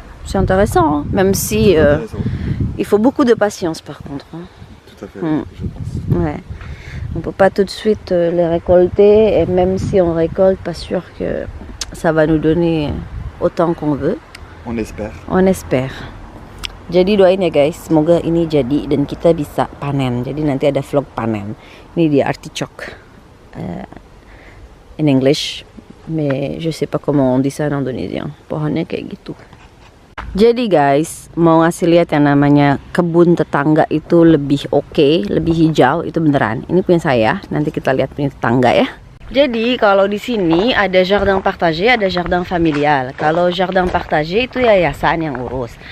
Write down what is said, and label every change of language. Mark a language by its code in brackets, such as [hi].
[fr] C'est intéressant, hein? Même si il faut beaucoup de patience par contre. Hein. Tout à fait, je pense. Ouais. On peut pas tout de suite les récolter, et même si on récolte, pas sûr que ça va nous donner autant qu'on veut. On espère. On espère. [id] Jadi doain ya guys, semoga ini jadi dan kita bisa panen. Jadi nanti ada vlog panen. Ini dia [en] artichoke in English, [fr] mais je sais pas comment on dit ça en indonésien. [id] Pohonnya kayak gitu. Jadi guys, mau ngasih lihat yang namanya kebun tetangga itu lebih oke, lebih hijau, itu beneran. Ini punya saya, nanti kita lihat punya tetangga ya. Jadi kalau di sini ada jardin partagé, ada jardin familial. Kalau jardin partagé itu yayasan yang urus.